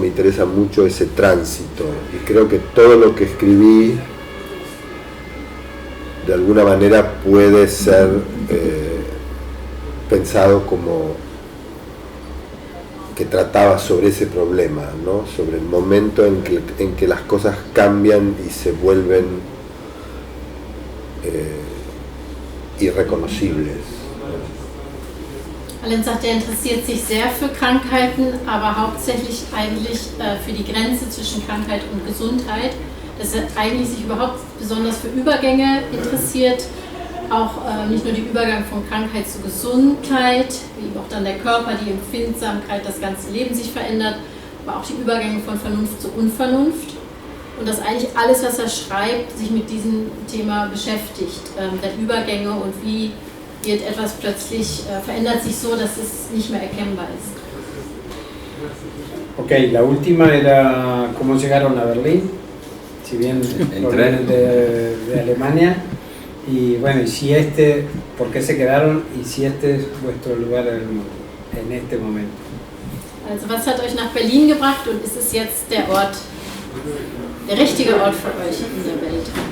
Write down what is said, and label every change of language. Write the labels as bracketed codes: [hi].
[es] Me interesa mucho ese tránsito y creo que todo lo que escribí de alguna manera puede ser pensado como que trataba sobre ese problema, ¿no? Sobre el momento en que las cosas cambian y se vuelven irreconocibles. [de] Allen sagt, er interessiert sich sehr für Krankheiten, aber hauptsächlich eigentlich für die Grenze zwischen Krankheit und Gesundheit. Dass er eigentlich sich überhaupt besonders für Übergänge interessiert, auch nicht nur den Übergang von Krankheit zu Gesundheit, wie auch dann der Körper, die Empfindsamkeit, das ganze Leben sich verändert, aber auch die Übergänge von Vernunft zu Unvernunft. Und dass eigentlich alles, was er schreibt, sich mit diesem Thema beschäftigt, der Übergänge und wie wird etwas plötzlich, verändert sich so, dass es nicht mehr erkennbar ist. [es] Ok, la última era cómo llegaron a Berlín, si bien provienen de Alemania, y bueno, y si por qué se quedaron y si este es vuestro lugar en este momento. [de] Also was hat euch nach Berlin gebracht und ist es jetzt der Ort, der richtige Ort für euch in der Welt?